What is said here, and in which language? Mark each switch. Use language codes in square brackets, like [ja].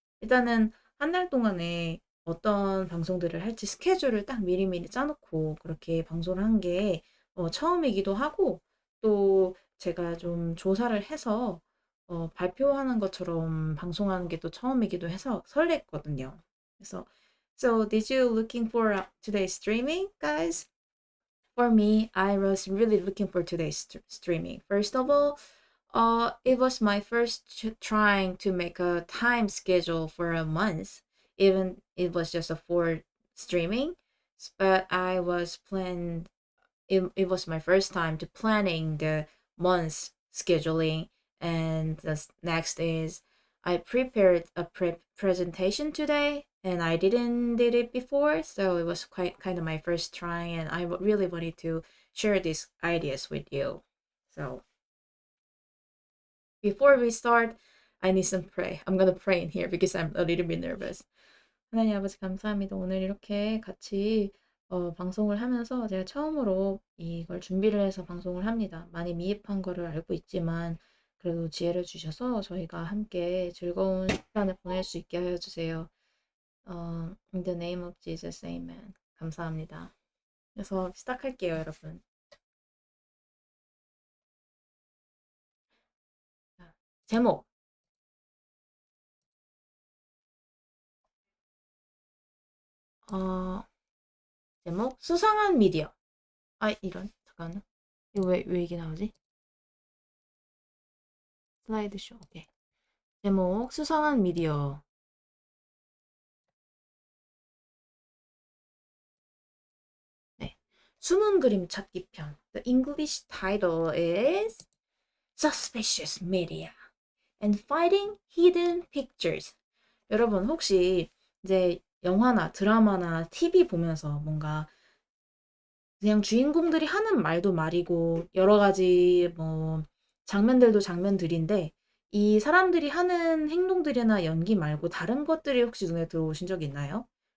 [ko] 일단은 한 달 동안에 어떤 방송들을 할지 스케줄을 딱 미리미리 짜놓고 그렇게 방송을 한 게 처음이기도 하고 또 제가 좀 조사를 해서 발표하는 것처럼 방송하는 게 또 처음이기도 해서 설렜거든요. 그래서 [en] So did you looking for today's streaming, guys? For me, I was really looking for today's streaming. First of all, it was my first trying to make a time schedule for a month, even it was just a for streaming. But I was planned. It was my first time to planning the month's scheduling, and the next is I prepared a presentation today, and I didn't did it before, so it was quite kind of my first try, and I really wanted to share these ideas with you. So before we start, I need some pray. I'm gonna pray in here because I'm a little bit nervous. [ko] 하나님 아버지 감사합니다. 오늘 이렇게 같이 방송을 하면서 제가 처음으로 이걸 준비를 해서 방송을 합니다. 많이 미흡한 거를 알고 있지만 그래도 지혜를 주셔서 저희가 함께 즐거운 시간을 보낼 수 있게 하여 주세요. [en] In the name of Jesus, Amen. [ko] 감사합니다. 그래서 시작할게요, 여러분. 자, 제목. 어, 제목 수상한 미디어. 이런 잠깐만. 이거 왜 이게 나오지? 슬라이드쇼. 오케이. 제목 수상한 미디어. 네. 숨은 그림 찾기 편. [en] The English title is Suspicious Media and Finding Hidden Pictures. [ko] 여러분 혹시 이제 영화나 드라마나 TV 보면서 뭔가 그냥 주인공들이 하는 말도 말이고 여러 가지 뭐 장면들도 장면들인데 이 사람들이 하는 행동들이나 연기 말고 다른 것들이 혹시 눈에 들어오신 적 있나요?